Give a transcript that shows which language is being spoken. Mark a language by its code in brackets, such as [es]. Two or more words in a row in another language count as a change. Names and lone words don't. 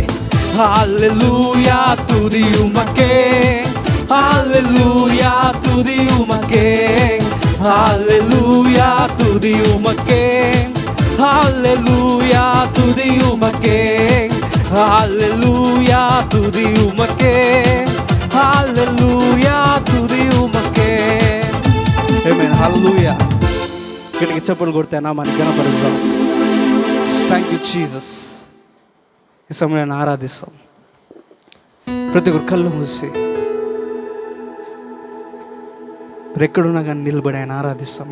[ta] ஹல்லேலூயா துதி உமக்கே, ஹல்லேலூயா துதி உமக்கே, ஹல்லேலூயா துதி உமக்கே, ஹல்லேலூயா துதி உமக்கே, ஹல்லேலூயா துதி உமக்கே, ஹல்லேலூயா துதி உமக்கே. [te] ఆమేన్. హల్లెలూయా. గట్టిగా చప్పట్లు కొడితే నామాన్ని ఘనపరుద్దాం. [en] Thank you Jesus. [te] ఈ సమయాన్ని ఆరాధిస్తాం. ప్రతి ఒక్కరు కళ్ళు మూసి ఎక్కడున్నా కానీ నిలబడి ఆయన ఆరాధిస్తాం.